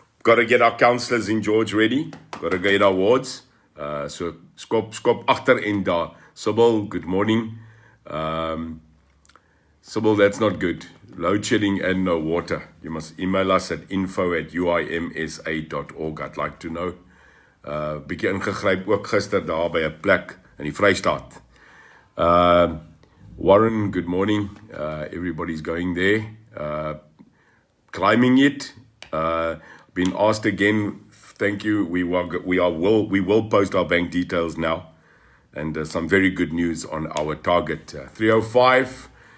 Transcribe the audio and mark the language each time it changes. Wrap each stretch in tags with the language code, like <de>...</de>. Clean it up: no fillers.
<en>Got to get our councillors in George ready. Got to get our wards.</en> <af>So skop agter en daar.</af> <en>Sybil, good morning. Sybil, that's not good. Load shedding and no water. You must email us at info@uimsa.org. I'd like to know.</en> <af>Bietjie ingegryp ook gister daar by 'n plek in die Vrystaat.</af> <en>Warren, good morning. Everybody's going there. Climbing it. Been asked again. Thank you. We will post our bank details now. And some very good news on our target. 305.</en>